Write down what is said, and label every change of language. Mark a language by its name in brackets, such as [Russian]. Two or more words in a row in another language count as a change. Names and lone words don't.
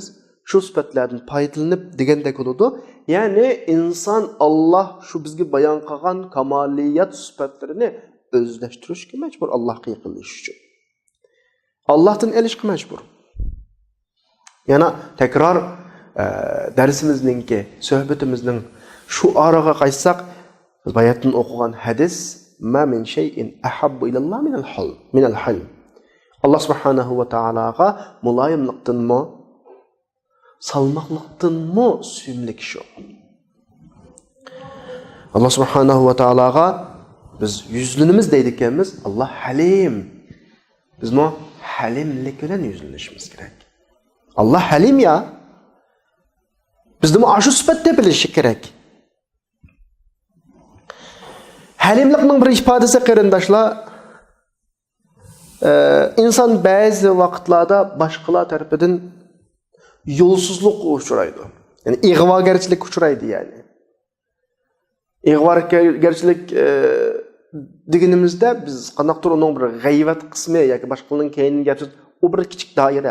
[Uzbek] Shu sifatlardan foydalanib degandek bo'ladi. Ya'ni inson Alloh shu bizga bayon qilgan kamoliyat sifatlarini o'zlashtirishga majbur, Allohga yaqinlashish uchun. Allohdan elishga majbur. Yana takror darsimizning suhbatimizning şu araga qaytsak, biz bayatdan o'qigan hadis [Arabic] ما من شيء أحب إلى الله من الحلم. [Uzbek] Allah subhanahu va taolaga muloyimlikdanmi, salmoqlikdanmi suyimlik shu. Allah subhanahu va taolaga biz yuzlanimiz deydiganmiz, Allah halim. Biz mo halimlik bilan yuzlanishimiz kerak. Allah halim ya. Bizde shu sifatda bilishi kerak. Halimlikning bir ifodasi qarindoshlar, inson ba'zi vaqtlarda boshqalar tarafidan yo'lsizlikka uchraydi. Ya'ni ig'vogarchilik uchraydi yani. Ig'vogarchilik deganimizda biz qanaqadir uning bir g'ayvat qismi yoki boshqalarning keyingi gapsiz u bir kichik doira.